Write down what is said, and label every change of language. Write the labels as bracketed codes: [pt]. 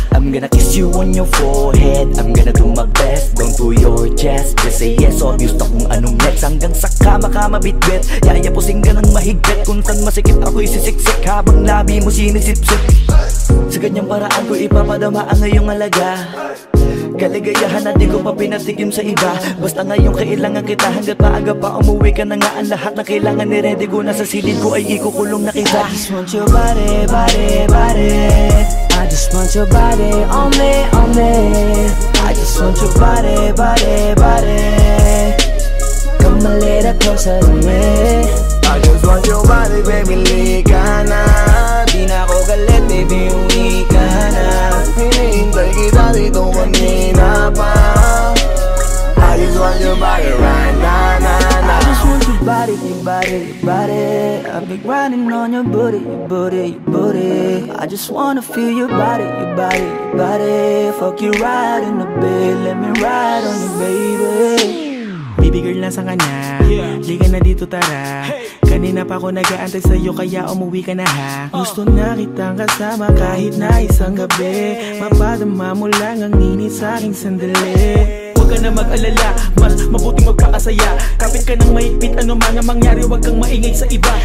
[en] I'm gonna kiss you on your forehead. I'm gonna do my best, down to your chest. Just say yes, obvious [tl] na kung anong [en] next. [tl] Hanggang sa kama ka mabitbit. Yayapusing ka ng mahigpit. Kung saan masikip ako'y sisiksik. Habang labi mo sinisipsip. Sa ganyang paraan ko ipapadama ang iyong alaga. Kaligayahan na di ko pa pinatikim sa iba. Basta ngayon kailangan kita. Hanggat maaga pa umuwi ka na nga. Ang lahat na kailangan ni-ready ko na sa silid ko ay ikukulong na kita. [en] I just want your body, body, body. I just want your body on me, on me. I just want your body, body, body. Come a little closer to me. I just want your body, baby, [tl] lika na. Di na ako galit, baby, uwi ka na. Hinihintay kita dito kanina pa. [en] I just want your body right now, nah, nah. I just want your body, your body, your body. I've been grinding on your booty, your booty, your booty. I just wanna feel your body, your body, your body. Fuck you right in the bed, let me ride on you, baby. [tl] Baby girl, nasa ka na? Liga na dito, tara. Kanina pa ako nag-aantay sa'yo, kaya umuwi ka na ha. Gusto na kitang kasama kahit na isang gabi. Mapadama mo lang ang init sa'king sandali. Huwag ka na mag-alala, mas mabuting magpakasaya. Kapit ka ng mahigpit, ano man ang mangyari, huwag kang maingay sa iba.